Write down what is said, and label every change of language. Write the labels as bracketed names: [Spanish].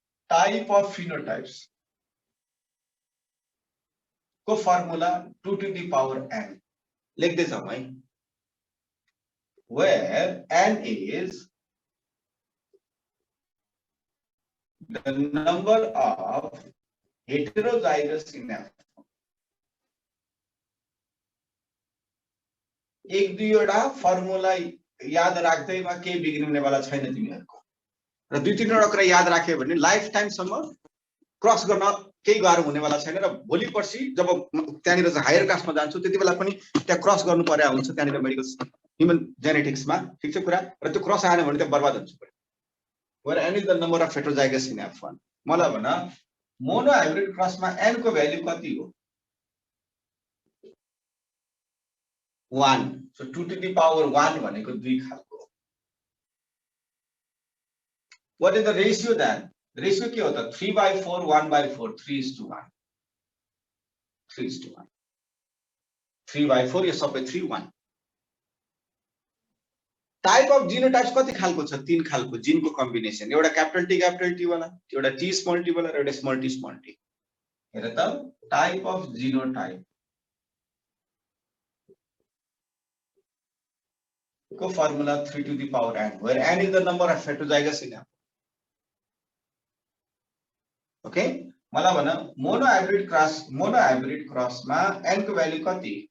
[Nepali] Type of phenotypes को formula [English] 2 to the power n [Nepali] लेख्दै जाउँ है, [English] where n is the number of heterozygous synapses. [Nepali] एक दुईवटा फर्मुला याद राख्दैमा केही बिग्रिनेवाला छैन तिमीहरूको, र दुई तीनवटा कुरा याद राख्यो भने लाइफ टाइमसम्म क्रस गर्न केही गाह्रो हुनेवाला छैन। र भोलि पर्सि जब त्यहाँनिर हायर क्लासमा जान्छु त्यति बेला पनि त्यहाँ क्रस गर्नु पर्या हुन्छ त्यहाँनिर मेडिकल ह्युमन जेनेटिक्समा, ठिक छ कुरा। र त्यो क्रस आएन भने त्यहाँ बर्बाद हुन्छ। [English] where n is the number of heterozygous synapse [Nepali] 1, मलाई भन मोनो हाइब्रिड क्रसमा n को भ्यालु कति हो? 1। सो [English] 2 to the power 1 [Nepali] भनेको 2 खालको। [English] What is the ratio then? [Nepali] Ratio के हो त? 3/4 1/4 3:1 3:1 3/4 यो सबै 3:1। टाइप अफ जिनोटाइप्स कति खालको छ? 3 खालको जिनको कम्बिनेसन, एउटा क्यापिटल टी वाला, एउटा टी स्मल टी वाला र एउटा स्मल टी। हेर त टाइप अफ जिनोटाइप को formula [English] 3 to the power n, where n is the number of heterozygous synapse। [Nepali] Okay, मलाई भन मोनो हाइब्रिड क्रसमा n को भ्यालु कति?